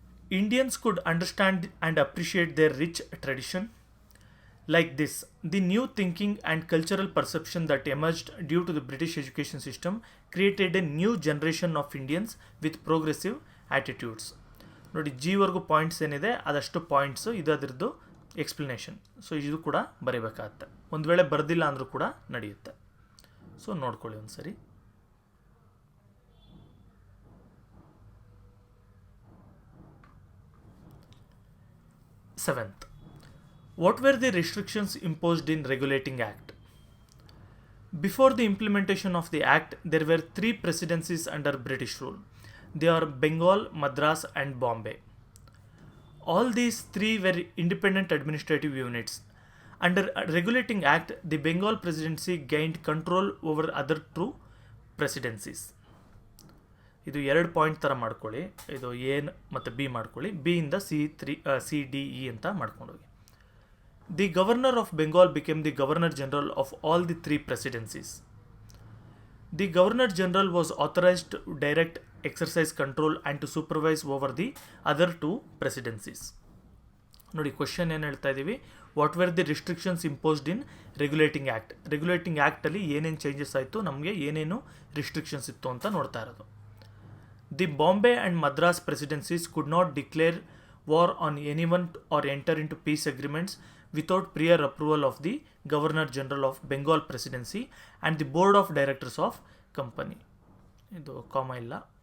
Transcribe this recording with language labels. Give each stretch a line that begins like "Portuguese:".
English: Indians could understand and appreciate their rich tradition. Like this, the new thinking and cultural perception that emerged due to the British education system created a new generation of Indians with progressive attitudes.
Kannada: ನೋಡಿ, ಜಿವರೆಗೂ points ಏನಿದೆ ಅದಷ್ಟು points, ಇದು ಅದರದ್ದು explanation. So ಇದು ಕೂಡ ಬರೀಬೇಕಾಗತ್ತೆ. ಒಂದು ವೇಳೆ ಬರೆದಿಲ್ಲ ಅಂದರೂ ಕೂಡ ನಡೆಯುತ್ತೆ. ಸೊ ನೋಡ್ಕೊಳ್ಳಿ ಒಂದು ಸರಿ.
English: Seventh, what were the restrictions imposed in Regulating Act? Before the implementation of the Act, there were 3 presidencies under British rule. They are Bengal, Madras and Bombay. All these 3 were independent administrative units. Under Regulating Act, the Bengal presidency gained control over other 2 presidencies.
Kannada: ಇದು 2 point ಥರ ಮಾಡ್ಕೊಳ್ಳಿ. ಇದು A ಮತ್ತು B ಮಾಡ್ಕೊಳ್ಳಿ. B ಇಂದ C-D-E ಅಂತ ಮಾಡ್ಕೊಂಡೋಗಿ.
English: The governor of Bengal became the governor general of all the 3 presidencies. The governor general was authorized to direct, exercise control and to supervise over the other 2 presidencies.
Kannada: ನೋಡಿ question ಏನು ಹೇಳ್ತಾ ಇದ್ದೀವಿ,
English: What were the restrictions imposed in regulating act.
Kannada: Regulating ಆ್ಯಕ್ಟಲ್ಲಿ ಏನೇನು changes ಆಯಿತು, ನಮಗೆ ಏನೇನು restrictions ಇತ್ತು ಅಂತ ನೋಡ್ತಾ ಇರೋದು.
English: The Bombay and Madras presidencies could not declare war on anyone or enter into peace agreements without prior approval of the Governor General of Bengal Presidency and the Board of Directors of Company.
Kannada: ಇದು ಕಾಮ ಇಲ್ಲ.